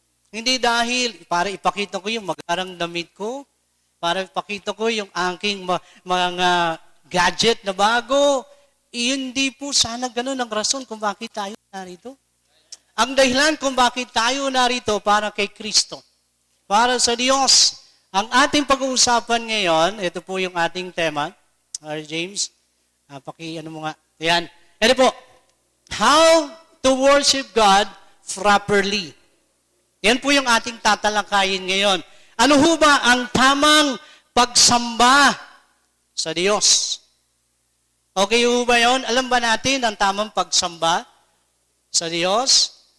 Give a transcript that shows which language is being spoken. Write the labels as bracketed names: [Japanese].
[Filipino] Hindi dahil para ipakita ko yung magarang damit ko, para ipakita ko yung aking mga gadget na bago. Hindi po sana ganun ang rason kung bakit tayo narito. Ang dahilan kung bakit tayo narito para kay Kristo. Para sa Diyos. Ang ating pag-uusapan ngayon, ito po yung ating tema. James, ano mo nga. Ayan. Ito po. [English] How to worship God properly. [Filipino] Yan po yung ating tatalakayin ngayon. Ano ho ba ang tamang pagsamba sa Diyos? Okay ho ba yun? Alam ba natin ang tamang pagsamba sa Diyos?